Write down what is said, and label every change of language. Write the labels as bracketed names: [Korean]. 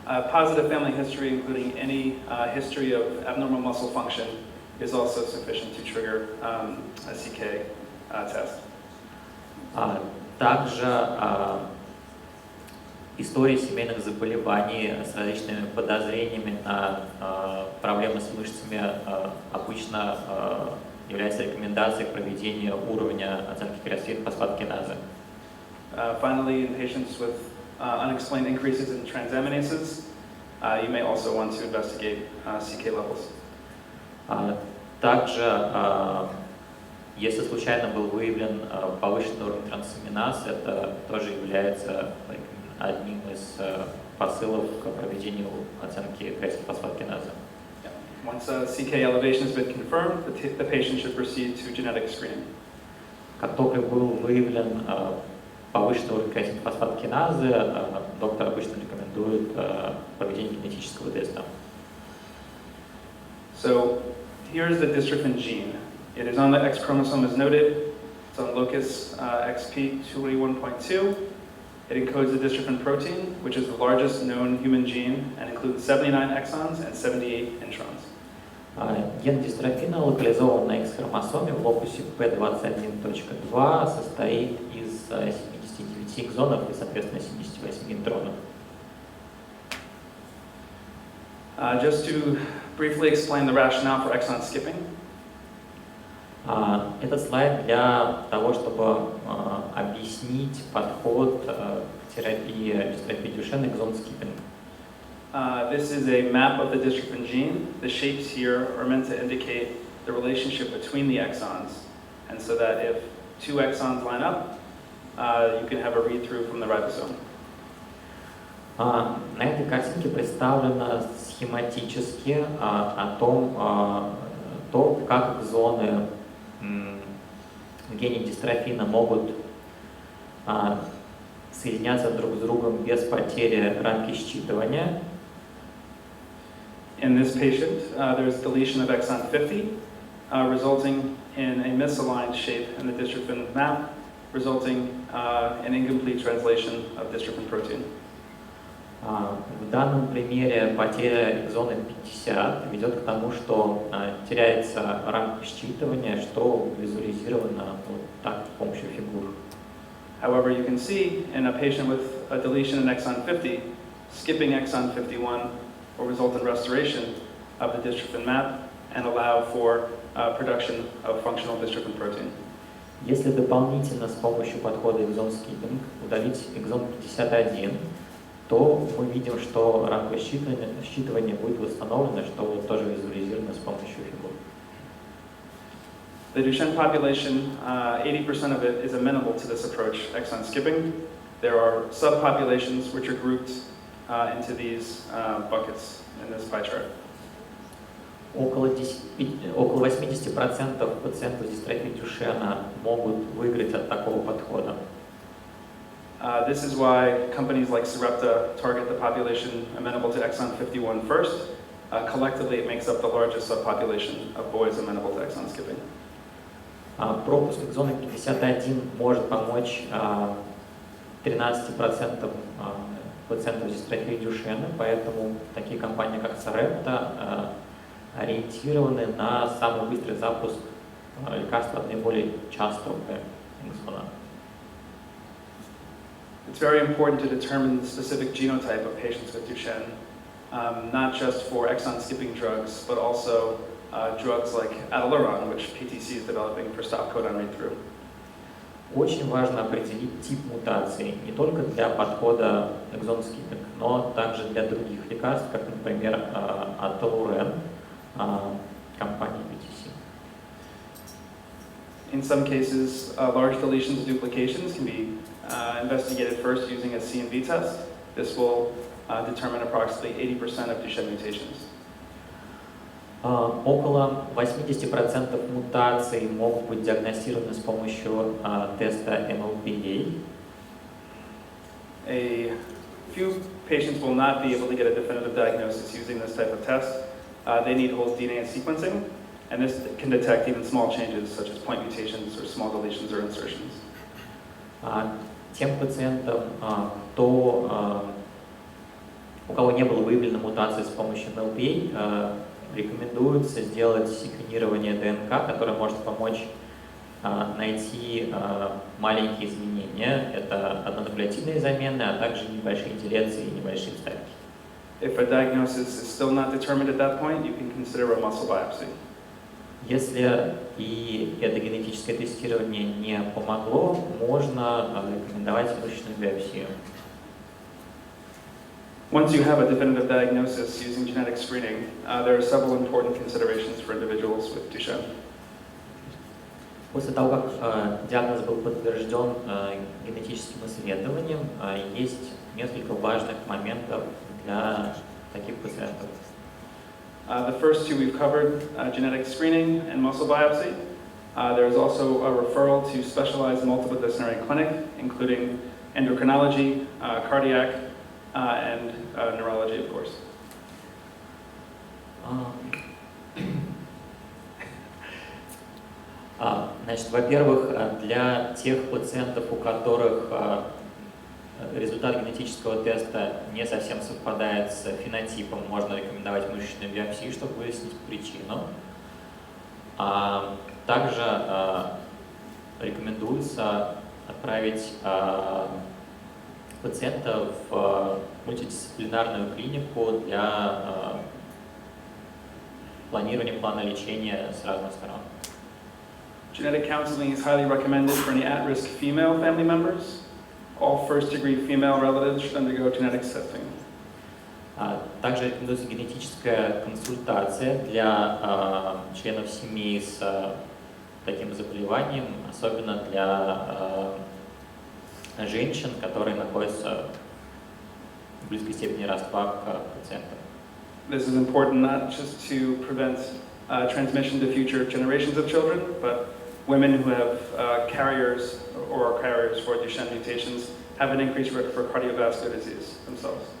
[English] Positive family history, including any history of abnormal muscle function, is also sufficient to trigger a CK test. [Russian] Также история семейных заболеваний с различными подозрениями на проблемы с мышцами обычно является рекомендацией проведения уровня оценки кальций-фосфат-киназы. [English] Finally, in patients with unexplained increases in transaminases, you may also want to investigate CK levels. [Russian] Также, если случайно был выявлен повышенный уровень трансаминаз, это тоже является одним из посылов к проведению оценки кальций-фосфат-киназы. [English] Once CK elevation has been confirmed, the patient should proceed to genetic screening. [Russian] Как только был выявлен повышенный уровень кальций-фосфат-киназы, доктор обычно рекомендует проведение генетического теста. [English] So here's the dystrophin gene. It is on the X chromosome as noted. It's on locus XP21.2. It encodes the dystrophin protein, which is the largest known human gene and includes 79 exons and 78 introns. [Russian] Ген дистрофина локализован на X-хромосоме в локусе P21.2, состоит из 79 экзонов и, соответственно, 78 интронов. [English] Just to briefly explain the rationale for exon skipping. [Russian] Этот слайд для того, чтобы объяснить подход к терапии дистрофии Дюшена экзон-скиппинг. [English] This is a map of the dystrophin gene. The shapes here are meant to indicate the relationship between the exons, and so that if 2 exons line up, you can have a read-through from the ribosome. [Russian] На этой картинке представлено схематически о том, как экзоны в гене дистрофина могут соединяться друг с другом без потери рамки считывания. [English] In this patient, there is deletion of exon 50, resulting in a misaligned shape in the dystrophin map, resulting in incomplete translation of dystrophin protein. [Russian] В данном примере потеря экзона 50 ведет к тому, что теряется рамка считывания, что визуализировано вот так с помощью фигур. [English] However, you can see in a patient with a deletion in exon 50, skipping exon 51 will result in restoration of the dystrophin map and allow for production of functional dystrophin protein. [Russian] Если дополнительно с помощью подхода экзон скиппинг удалить экзон 51, то мы видим, что рамка считывания будет восстановлена, что вот тоже визуализировано с помощью фигур. [English] The Duchenne population, 80% of it is amenable to this approach, exon skipping. There are subpopulations which are grouped into these buckets in this pie chart. [Russian] Около 80% пациентов с дистрофией Дюшена могут выиграть от такого подхода. [English] This is why companies like Sarepta target the population amenable to exon 51 first. Collectively, it makes up the largest subpopulation of boys amenable to exon skipping. [Russian] Пропуск экзона 51 может помочь 13% пациентов с дистрофией Дюшена, поэтому такие компании, как Sarepta, ориентированы на самый быстрый запуск лекарства от наиболее частого экзона. [English] It's very important to determine the specific genotype of patients with Duchenne, not just for exon skipping drugs, but also drugs like Adaluron, which PTC is developing for stop codon read-through. [Russian] Очень важно определить тип мутации не только для подхода экзон скиппинг, но также для других лекарств, как, например, Adaluron компании PTC. [English] In some cases, large deletions and duplications can be investigated first using a C&V test. This will determine approximately 80% of Duchenne mutations. [Russian] Около 80% мутаций могут быть диагностированы с помощью теста MLPA. [English] A few patients will not be able to get a definitive diagnosis using this type of test. They need whole DNA sequencing, and this can detect even small changes such as point mutations or small deletions or insertions. [Russian] Тем пациентам, у кого не было выявлено мутации с помощью MLPA, рекомендуется сделать секвенирование ДНК, которое может помочь найти маленькие изменения. Это однонуклеотидные замены, а также небольшие делеции и небольшие вставки. [English] If a diagnosis is still not determined at that point, you can consider a muscle biopsy. [Russian] Если и это генетическое тестирование не помогло, можно рекомендовать мышечную биопсию. [English] Once you have a definitive diagnosis using genetic screening, there are several important considerations for individuals with Duchenne. [Russian] После того, как диагноз был подтвержден генетическим исследованием, есть несколько важных моментов для таких пациентов. [English] The first two we've covered, genetic screening and muscle biopsy. There is also a referral to specialized multidisciplinary clinic, including endocrinology, cardiac, and neurology, of course. [Russian] Значит, во-первых, для тех пациентов, у которых результат генетического теста не совсем совпадает с фенотипом, можно рекомендовать мышечную биопсию, чтобы выяснить причину. Также рекомендуется отправить пациента в мультидисциплинарную клинику для планирования плана лечения с разных сторон. [English] Genetic counseling is highly recommended for any at-risk female family members. All first-degree female relatives should undergo genetics testing. [Russian] Также рекомендуется генетическая консультация для членов семьи с таким заболеванием, особенно для женщин, которые находятся в близкой степени родства к пациентам. [English] This is important not just to prevent transmission to future generations of children, but women who have carriers or are carriers for Duchenne mutations have an increased risk for cardiovascular disease themselves.